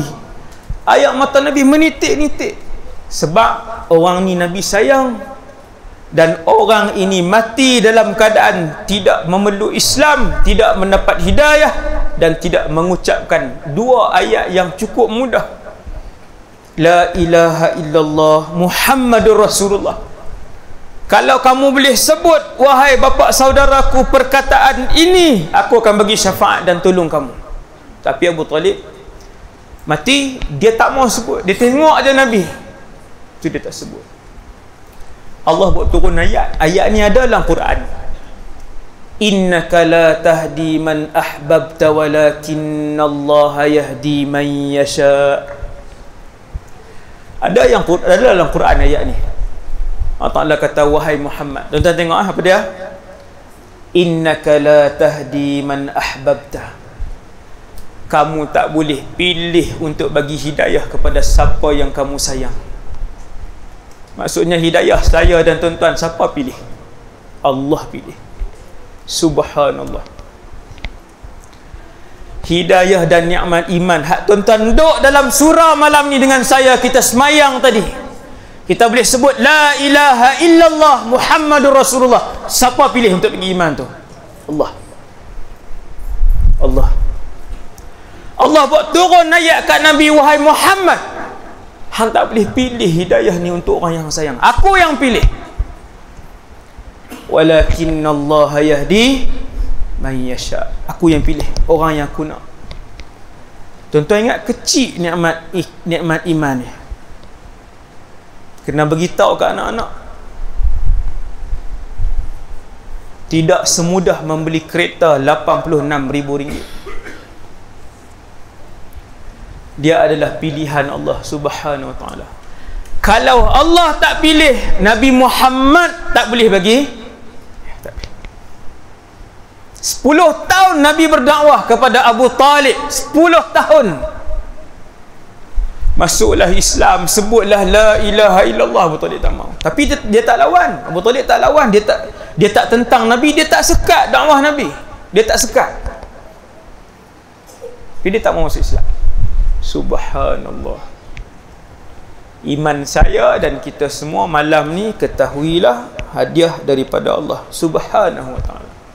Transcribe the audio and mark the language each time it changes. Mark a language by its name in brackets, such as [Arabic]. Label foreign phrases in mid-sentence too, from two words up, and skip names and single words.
[Malay] Air mata Nabi menitik-nitik. Sebab orang ni Nabi sayang, dan orang ini mati dalam keadaan tidak memeluk Islam, tidak mendapat hidayah, dan tidak mengucapkan dua ayat yang cukup mudah, [Arabic] la ilaha illallah Muhammadur Rasulullah. [Malay] Kalau kamu boleh sebut, wahai bapa saudaraku, perkataan ini, aku akan bagi syafaat dan tolong kamu. Tapi Abu Talib mati, dia tak mau sebut. Dia tengok aja Nabi, itu dia tak sebut. Allah buat turun ayat. Ayat ni ada dalam Quran. [Arabic] Innaka la tahdi man ahbabta walakinallaha yahdi man yasha. [Malay] Ada dalam Quran ayat ni. Allah Ta'ala kata, wahai Muhammad. Tuan-tuan tengok apa dia? [Arabic] Innaka la tahdi man ahbabta. [Malay] Kamu tak boleh pilih untuk bagi hidayah kepada siapa yang kamu sayang. Maksudnya hidayah saya dan tuan-tuan, siapa pilih? Allah pilih. Subhanallah. Hidayah dan nikmat iman, hak tuan-tuan duduk dalam surah malam ni dengan saya, kita semayang tadi, kita boleh sebut [Arabic] la ilaha illallah Muhammadur Rasulullah. [Malay] Siapa pilih untuk bagi iman tu? Allah. Allah. Allah buat turun ayat kat Nabi, wahai Muhammad, hang tak boleh pilih hidayah ni untuk orang yang sayang. Aku yang pilih. [Arabic] Walakinallaha yahdi man yasha. [Malay] Aku yang pilih orang yang aku nak. Tuan-tuan ingat kecil nikmat iman ni. Kena beritahu ke anak-anak. Tidak semudah membeli kereta RM86,000. Dia adalah pilihan [Arabic] Allah Subhanahu Wa Taala. [Malay] Kalau Allah tak pilih, Nabi Muhammad tak boleh bagi. 10 tahun Nabi berdakwah kepada Abu Talib. 10 tahun. Masuklah Islam, sebutlah [Arabic] la ilaha illallah. [Malay] Abu Talib tak mau. Tapi dia tak lawan. Abu Talib tak lawan. Dia tak tentang Nabi, dia tak sekat dakwah Nabi. Dia tak sekat. Tapi dia tak mau masuk Islam. Subhanallah. Iman saya dan kita semua malam ni, ketahuilah hadiah daripada [Arabic] Allah Subhanahu Wa Taala.